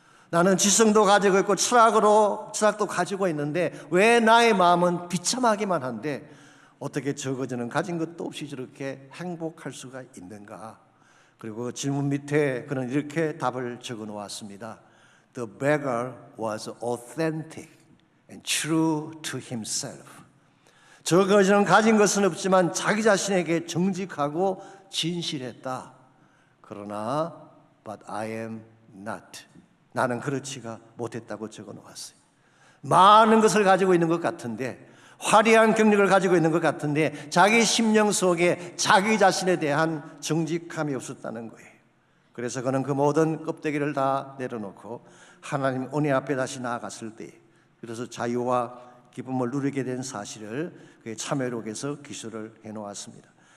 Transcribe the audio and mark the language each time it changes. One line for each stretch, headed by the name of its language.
Korean: 나는 지성도 가지고 있고 철학도 가지고 있는데 왜 나의 마음은 비참하기만 한데 어떻게 저 거지는 가진 것도 없이 저렇게 행복할 수가 있는가? 그리고 질문 밑에 그는 이렇게 답을 적어 놓았습니다.
English: The beggar was authentic and true to himself.
Korean: 저 거지는 가진 것은 없지만 자기 자신에게 정직하고 진실했다. 그러나
English: but I am not.
Korean: 나는 그렇지가 못했다고 적어 놓았어요. 많은 것을 가지고 있는 것 같은데 화려한 경력을 가지고 있는 것 같은데 자기 심령 속에 자기 자신에 대한 정직함이 없었다는 거예요. 그래서 그는 그 모든 껍데기를 다 내려놓고 하나님 은혜 앞에 다시 나아갔을 때 그래서 자유와 기쁨을 누리게 된 사실을 그의 참회록에서 기술을 해놓았습니다.